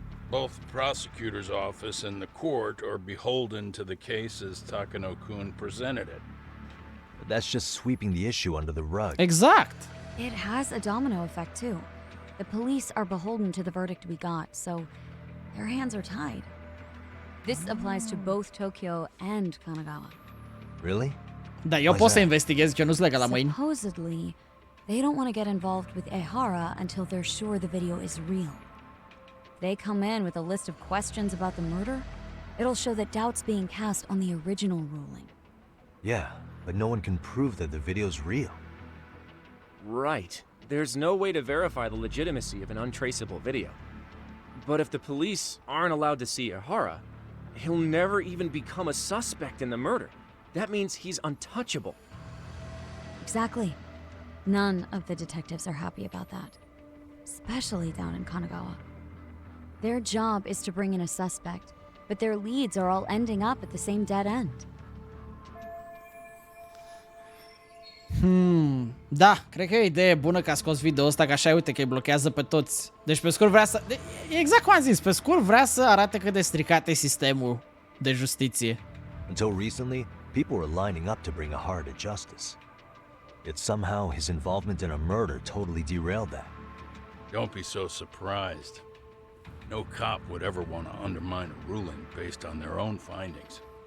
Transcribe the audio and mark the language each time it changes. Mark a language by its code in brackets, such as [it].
[en] Both the prosecutor's office and the court are beholden to the case as Takano-kun presented it. But that's just sweeping the issue under the rug. Exact! It has a domino effect, too. The police are beholden to the verdict we got, so their hands are tied. This applies to both Tokyo and Kanagawa. Really? [ro] Da, eu pot să investighez, că eu nu-s legat la mâini. [en] Supposedly, they don't want to get involved with Ehara until they're sure the video is real. They come in with a list of questions about the murder, it'll show that doubt's being cast on the original ruling. Yeah, but no one can prove that the video's real. Right. There's no way to verify the legitimacy of an untraceable video. But if the police aren't allowed to see Ehara, he'll never even become a suspect in the murder. That means he's untouchable. Exactly. None of the detectives are happy about that. Especially down in Kanagawa. Their job is to bring in a suspect, but their leads are all ending up at the same dead end. [ro] Da, cred că e o idee bună că a scos video ăsta, că așa, uite, că îi blochează pe toți. Deci pe scurt vrea să... Exact cum am zis, pe scurt vrea să arate cât de stricat e sistemul de justiție. [en] Until recently, people were lining up to bring Ahara to justice. Yet somehow his involvement in a murder totally derailed that. Don't be so surprised. No cop would ever want to undermine a ruling based on their own findings.